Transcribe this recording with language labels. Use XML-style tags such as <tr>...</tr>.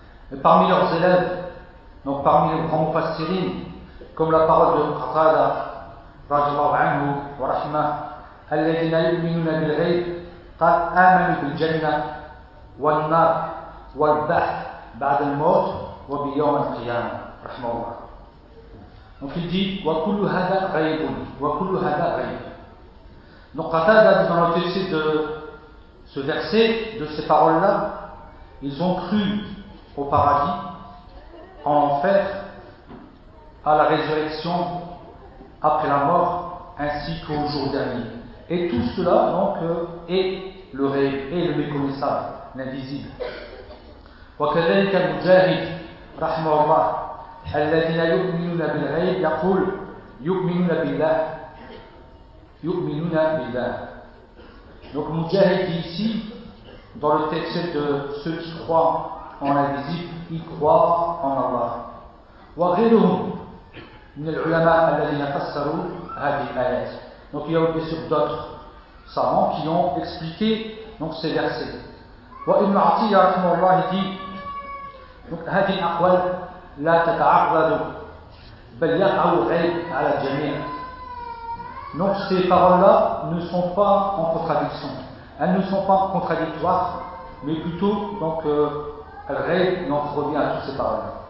<fr>Mais parmi leurs élèves, donc parmi les grands mufassirines, comme la parole de Qatada</fr> <ar>radhiyallahu anhu wa rahimah, الذين يؤمنون بالغيب قد آمنوا بالجنة والنار والبعث بعد الموت وبيوم القيامة رحمه الله.</ar> <fr>Donc il dit</fr> <ar>وكل هذا غيب وكل هذا غيب.</ar> <fr>Donc Qatada dans le texte de ce verset, de ces paroles là, ils ont cru au paradis, en enfer, à la résurrection après la mort, ainsi qu'au jour dernier. Et tout cela, donc, est le réel, est le méconnaissable, l'invisible.</fr> <ar>وكذلك المجاهد رحمه الله الذين يؤمنون بالغيب يقول يؤمنون بالله يؤمنون بالله.</ar> <fr>Donc, Mujahid dit ici, dans le texte de ceux qui croient en l'invisible, ils croient en Allah.</fr> <ar>وغيرهم من العلماء الذين فسروا هذه الآيات.</ar> <fr>Donc il y a bien sûr d'autres savants qui ont expliqué donc, ces versets.</fr> <ar>Wa ibn Atiyya rahimahullah</ar> <fr>dit donc</fr> <ar>hadi aqwal la tata'arrad bal yaqa'u al-ghayb 'ala al-jami'.</ar> <fr>Donc ces paroles-là ne sont pas en contradiction. Elles ne sont pas contradictoires, mais plutôt donc al-ghayb donc revient à toutes ces paroles.</fr>